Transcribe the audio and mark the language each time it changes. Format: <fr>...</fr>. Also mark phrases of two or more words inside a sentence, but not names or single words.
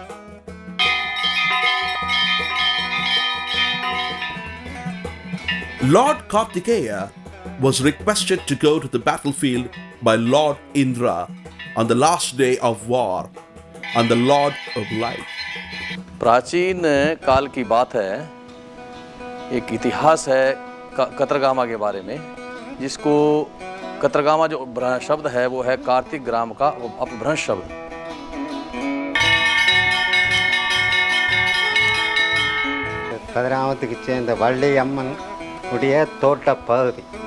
<en>Lord Kartikeya was requested to go to the battlefield by Lord Indra on the last day of war and the Lord of Light.</en> <hi>प्राचीन काल की बात है, एक इतिहास है कतरगामा के बारे में, जिसको कतरगामा जो शब्द है वो है कार्तिक ग्राम का अपभ्रंश शब्द.</hi> <ta>கதிராமத்துக்கு சேர்ந்த வள்ளி அம்மன் உடைய தோட்ட பகுதி.</ta>